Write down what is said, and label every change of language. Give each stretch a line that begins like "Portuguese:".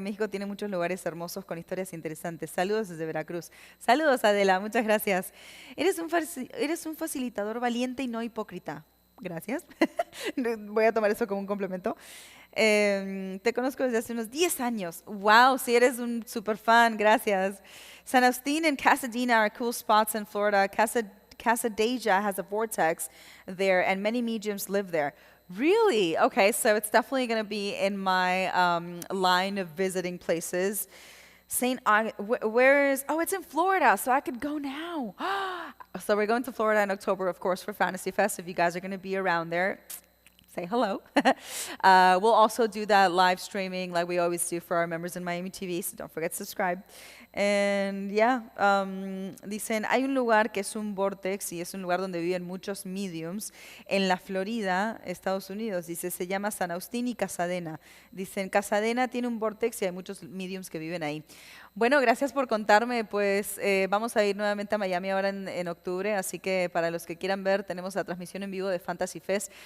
Spanish: México tiene muchos lugares hermosos con historias interesantes. Saludos desde Veracruz. Saludos, Adela, muchas gracias. Eres un facilitador valiente y no hipócrita. Gracias. Voy a tomar eso como un complemento. Te conozco desde hace unos 10 años. Wow, si eres un super fan, gracias.
English: San Agustín and Casadena are cool spots in Florida. Casadeja has a vortex there, and many mediums live there. Really? Okay, so it's definitely going to be in my line of visiting places. Where is, oh, it's in Florida, so I could go now. So we're going to Florida in October, of course, for Fantasy Fest. If you guys are going to be around there, say hello. We'll also do that live streaming like we always do for our members in Miami TV, so don't forget to subscribe. And yeah,
Spanish: dicen, hay un lugar que es un vortex y es un lugar donde viven muchos mediums en la Florida, Estados Unidos. Dice, se llama San Agustín y Casadena. Dicen, Casadena tiene un vortex y hay muchos mediums que viven ahí. Bueno, gracias por contarme. Pues vamos a ir nuevamente a Miami ahora en octubre, así que para los que quieran ver, tenemos la transmisión en vivo de Fantasy Fest.